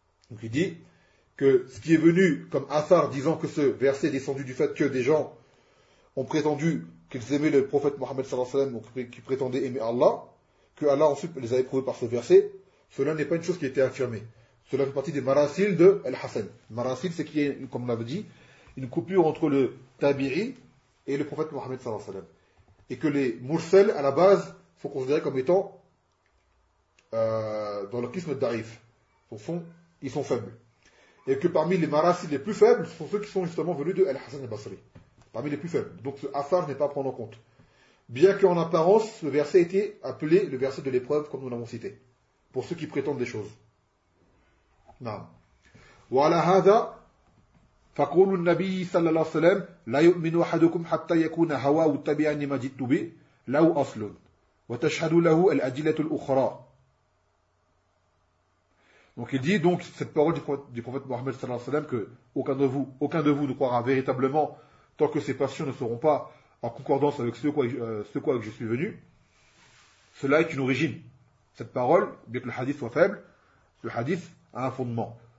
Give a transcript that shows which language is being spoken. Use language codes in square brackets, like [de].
[fr] Donc il dit que ce qui est venu comme Athar disant que ce verset est descendu du fait que des gens ont prétendu qu'ils aimaient le prophète Mohammed [ar] صلى الله عليه وسلم [fr] ou qu'ils prétendaient aimer Allah, que Allah ensuite les a éprouvés par ce verset, cela n'est pas une chose qui a été affirmée. Cela fait partie des marasil de Al-Hassan. Marasil, c'est qu'il y a, comme on l'avait dit, une coupure entre le Tabiri et le prophète Mohammed [ar] sallallahu alayhi wa sallam. [fr] Et que les Mursel, à la base, sont considérés comme étant dans le chisme d'Arif. Au fond, ils sont faibles. Et que parmi les marasil les plus faibles, ce sont ceux qui sont justement venus de Al-Hassan al-Basri. Parmi les plus faibles. Donc ce Athar n'est pas à prendre en compte. Bien qu'en apparence, ce verset ait été appelé le verset de l'épreuve, comme nous l'avons cité. Pour ceux qui prétendent des choses. Non. [ar] وعلى هذا فقول النبي صلى الله عليه وسلم لا يؤمن أحدكم حتى يكون هواه تابعا لما جئت به له أصل وتشهد له الأدلة الأخرى. [fr] Donc il dit donc cette parole du prophète Mohammed [ar] صلى الله عليه وسلم [fr] que aucun de vous ne croira véritablement tant que ses passions ne seront pas en concordance avec ce quoi je suis venu. Cela est une origine. Cette parole, bien que le hadith soit faible, le hadith a un fondement.